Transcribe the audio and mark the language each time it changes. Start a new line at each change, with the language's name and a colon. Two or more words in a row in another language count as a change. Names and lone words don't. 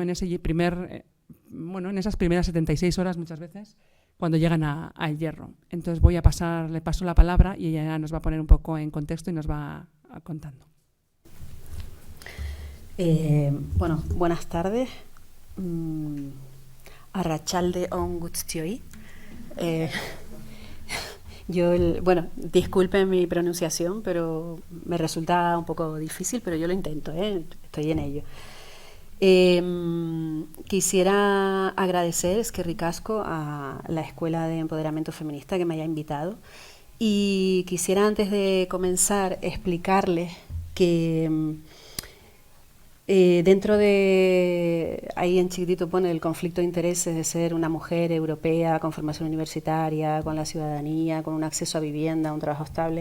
Spanish: En esas primeras 76 horas muchas veces, cuando llegan al Hierro. Entonces le paso la palabra y ella nos va a poner un poco en contexto y nos va contando. Buenas tardes.
Basque: Arratsalde on guztioi.
Spanish: Disculpen mi pronunciación, pero me resulta un poco difícil, pero yo lo intento, estoy en ello. Quisiera agradecer,
Basque: eskerrik asko,
Spanish: a la Escuela de Empoderamiento Feminista que me haya invitado. Y quisiera, antes de comenzar, explicarles que dentro de, ahí en chiquitito pone el conflicto de intereses de ser una mujer europea con formación universitaria, con la ciudadanía, con un acceso a vivienda, un trabajo estable.